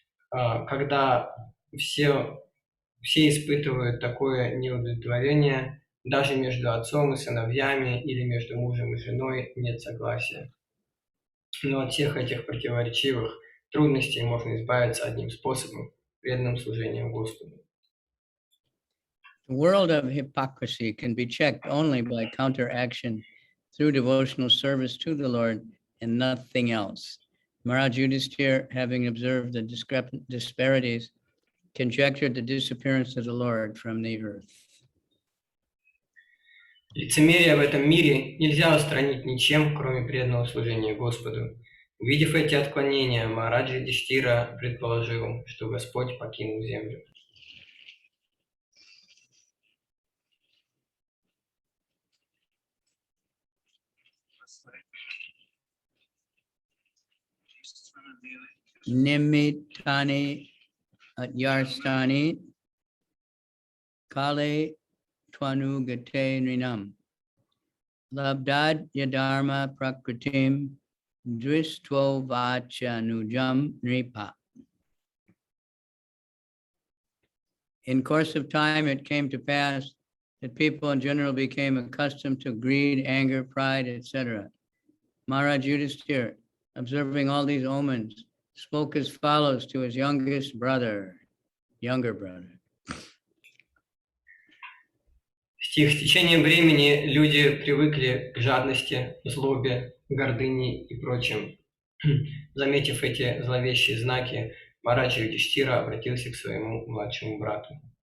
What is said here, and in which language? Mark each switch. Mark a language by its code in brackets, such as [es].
[ru] Когда все испытывают такое неудовлетворение, даже между отцом и сыновьями или между мужем и женой нет согласия. Но от всех этих противоречивых трудностей можно избавиться одним способом – преданным служением Господу. [en] The world of hypocrisy can be checked only by counteraction through devotional service to the Lord and nothing else. Maharaj Yudhishthira, having observed the disparities, conjectured the disappearance of the Lord from the earth. [ru] Лицемерие в этом мире нельзя устранить ничем, кроме преданного служения Господу. Увидев эти отклонения, Махарадж Юдхиштира предположил, что Господь покинул землю. [sa] Nimitani atyarstani kale tvanu gate nrinam labdad yadharma prakritim dvistvo vachanujam nripa. [en] In course of time, it came to pass that people in general became accustomed to greed, anger, pride, etc. Maharaj Yudhishthira, observing all these omens, spoke as follows to his younger brother. [ru] С течением времени люди привыкли к жадности, злобе, гордыне и прочим. Заметив эти зловещие знаки, Махарадж Юдхиштира обратился к своему младшему брату.